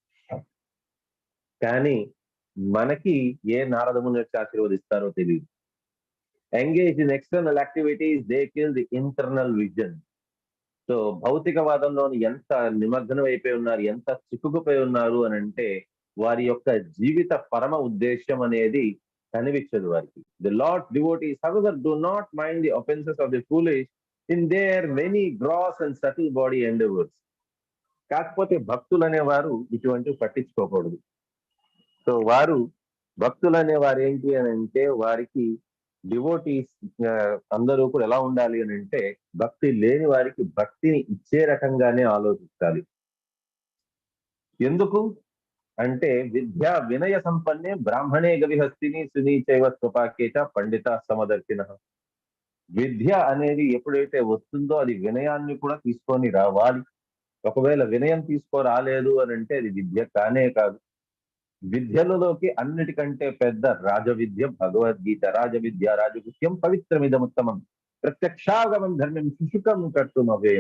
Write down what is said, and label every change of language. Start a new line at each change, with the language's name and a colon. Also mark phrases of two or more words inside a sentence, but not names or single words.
Telugu: కానీ మనకి ఏ నారదముని వచ్చి ఆశీర్వదిస్తారో తెలియదు.
English: Engage in external activities they kill the internal vision.
Telugu: సో భౌతికవాదంలోని ఎంత నిమగ్నం అయిపోయి ఉన్నారు, ఎంత చిక్కుకుపోయి ఉన్నారు అని అంటే వారి యొక్క జీవిత పరమ ఉద్దేశం అనేది కనిపించదు వారికి.
English: The Lord devotees however do not mind the offenses of the foolish in their many gross and subtle body endeavors.
Telugu: కాకపోతే భక్తులు అనేవారు ఇటువంటివి పట్టించుకోకూడదు. సో వారు భక్తులు అనేవారు ఏంటి అని అంటే వారికి డివోటీస్ అందరూ కూడా ఎలా ఉండాలి అని అంటే భక్తి లేని వారికి భక్తిని ఇచ్చే రకంగానే ఆలోచించాలి. ఎందుకు అంటే
Sanskrit: విద్యా వినయ సంపన్నే బ్రాహ్మణే గవిహస్తిని సునీచైవ స్వపాకేచ పండిత సమదర్శిన.
Telugu: విద్య అనేది ఎప్పుడైతే వస్తుందో అది వినయాన్ని కూడా తీసుకొని రావాలి. ఒకవేళ వినయం తీసుకోరాలేదు అని అంటే అది విద్య కానే కాదు. విద్యలలోకి అన్నిటికంటే పెద్ద రాజవిద్య భగవద్గీత.
Sanskrit: రాజవిద్య రాజగుహ్యం పవిత్రమిదముత్తమం ప్రత్యక్షాగమం ధర్మం శుశుకం కర్తుమవేం.